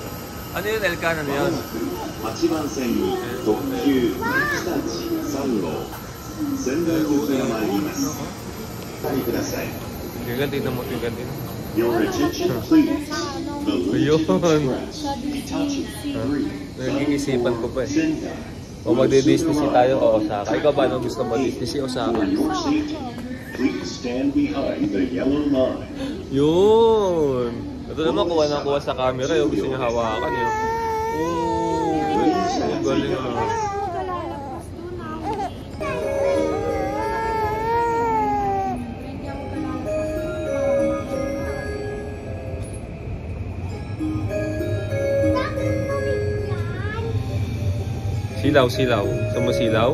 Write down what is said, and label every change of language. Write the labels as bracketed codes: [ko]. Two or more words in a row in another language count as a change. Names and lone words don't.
[tl] Ano yun, Elkan? Ano yun? [ja] 8 番線に特急日立3号仙台行きが参ります。お帰りください。 [tl] Tigan, tignan mo, tigan din. [en] Your attention please. The [tl] Ayun. [en] Luton Express Hitachi 3 [tl] Nag-iisipan ko pa eh. [en] Sendai. [tl] Kung magdi-Disney tayo o Osaka. Ikaw ba nung gusto mag-Disney Osaka? [en] For your safety, please stand behind the yellow line. [tl] Yun! Ito naman kuha na kuha sa camera yung gusto niya hawakan yun. Oo! Ang galing naman. Silaw. Gusto mo silaw?